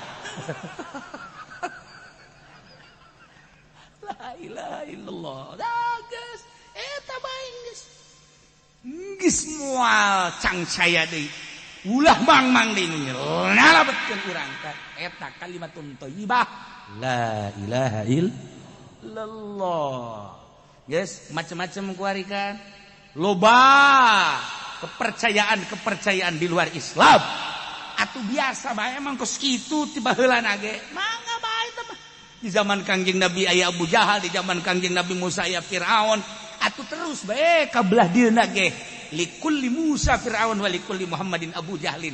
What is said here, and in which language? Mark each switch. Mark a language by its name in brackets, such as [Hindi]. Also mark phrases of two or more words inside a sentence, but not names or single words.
[Arabic] la ilaha illallah [Sundanese] dah geus eta bae geus moal cangcaya deui ulah mang deui nyalabetkeun urang ka eta [Arabic] kalimatun thayyibah la ilaha illallah. [Sundanese] Yes, macam-macam kuari kan. Loba kepercayaan di luar Islam. Atuh biasa bae emang kos kitu ti baheulana ge. Mangga bae teh mah. Di zaman Kangjeng Nabi aya Abu Jahal, di zaman Kangjeng Nabi Musa aya Firaun. Atuh terus bae kabelah dieuna ge. [Arabic] Likulli Musa Firaun wa likulli Muhammadin Abu Jahlin.